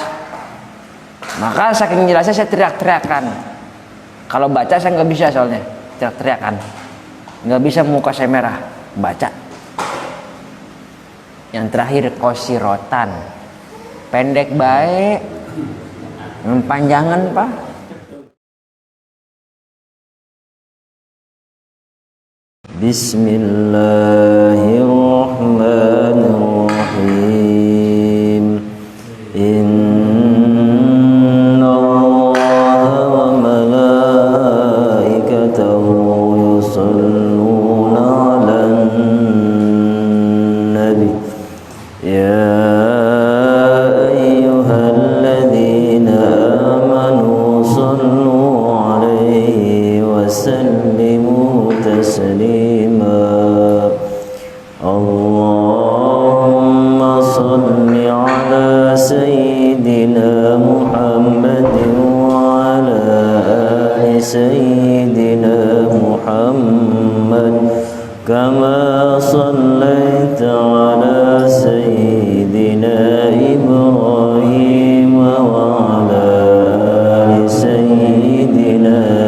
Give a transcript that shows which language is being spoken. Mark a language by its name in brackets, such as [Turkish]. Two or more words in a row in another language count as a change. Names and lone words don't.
[Indonesian] Maka saking jelasnya saya teriak-teriakan. Kalau baca saya nggak bisa soalnya teriak-teriakan. Nggak bisa, muka saya merah baca. Yang terakhir qasirotan, pendek baik, panjangan Pak. [Arabic] Bismillahirrahmanirrahim. إن الله وملائكته يصلون على النبي. يا أيها الذين آمنوا صلوا عليه وسلموا تسليما. اللهم صل على سيدنا محمد وعلى آل سيدنا محمد كما صليت على سيدنا إبراهيم وعلى آل سيدنا